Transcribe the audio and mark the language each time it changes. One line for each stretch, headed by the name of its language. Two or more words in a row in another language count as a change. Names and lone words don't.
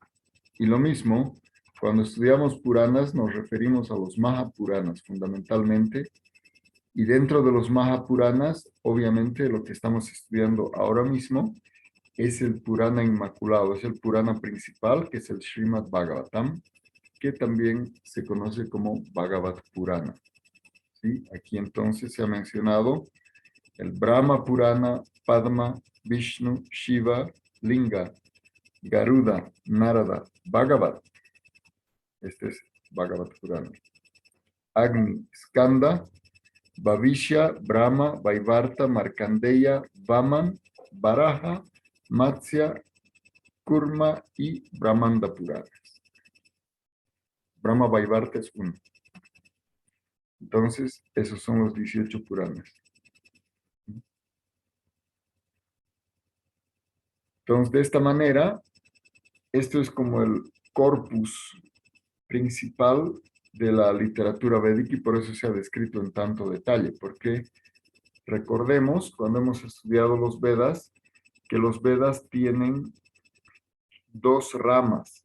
Spanish: Y lo mismo, cuando estudiamos Puranas nos referimos a los Mahapuranas fundamentalmente, Y dentro de los Mahapuranas, obviamente lo que estamos estudiando ahora mismo es el Purana Inmaculado, es el Purana principal, que es el Srimad Bhagavatam, que también se conoce como Bhagavat Purana. ¿Sí? Aquí entonces se ha mencionado el Brahma Purana, Padma, Vishnu, Shiva, Linga, Garuda, Narada, Bhagavat. Este es Bhagavat Purana. Agni, Skanda, Bhavishya, Brahma, Vaivarta, Markandeya, Vaman, Varaha, Matsya, Kurma y Brahmanda Puranas. Brahma Vaivarta es uno. Entonces, esos son los 18 Puranas. Entonces, de esta manera, esto es como el corpus principal de la literatura védica y por eso se ha descrito en tanto detalle, porque recordemos, cuando hemos estudiado los Vedas, que los Vedas tienen dos ramas.